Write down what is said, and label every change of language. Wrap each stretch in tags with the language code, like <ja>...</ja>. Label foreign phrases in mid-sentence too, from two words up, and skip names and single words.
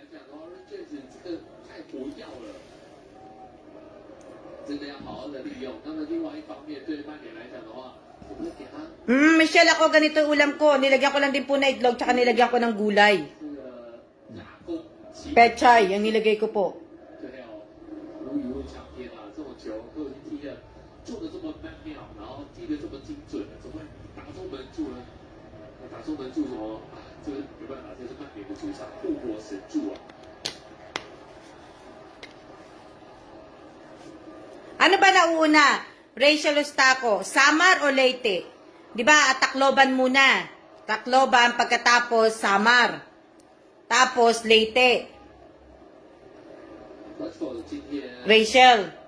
<tl>Michelle, ako ganito ulam ko. Nilagyan ko lang din po na itlog, tsaka nilagyan ko ng gulay. Pechay, yung nilagay ko po.</tl> <zh>做的这么曼妙，然后踢的这么精准，怎么会打中门柱呢？打中门柱什么啊？这个没办法，这是曼联的主场，护国神柱啊！</zh> <tl>Ano ba nauna? Rachel Ostaco, Samar o Leyte? Di ba, Tacloban muna. Tacloban, pagkatapos Samar. Tapos Leyte. Rachel.</tl>